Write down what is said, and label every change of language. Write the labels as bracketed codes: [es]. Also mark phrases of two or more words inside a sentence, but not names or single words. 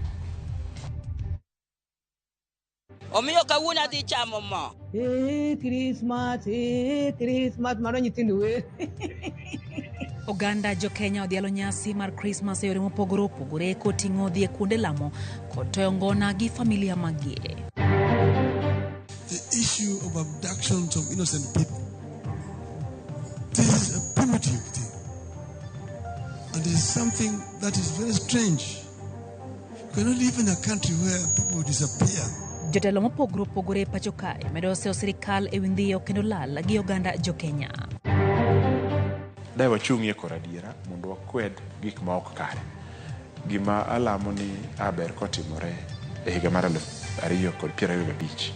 [luo] Omiyo kawuono adhi chamo mo. Christmas maro nyithindo we. Oganda jo Kenya odhialo nyasi mar Christmas e yore mopogore opogore koting'o dhi e kuonde lamo kod toyo ngona gi familia magie. [en] The issue of abductions of innocent people, this is a primitive thing, and it is something that is very strange. We cannot live in a country where people disappear. [luo] Jotelo mopogore opogore pacho kae medo seo sirikal e windiyo kendo lal gi oganda jo Kenya. Dai wachung'ie kor adiera mondo wakwed gik ma ok kare. Gima alamo ni aber kotimore e higa mar 2025.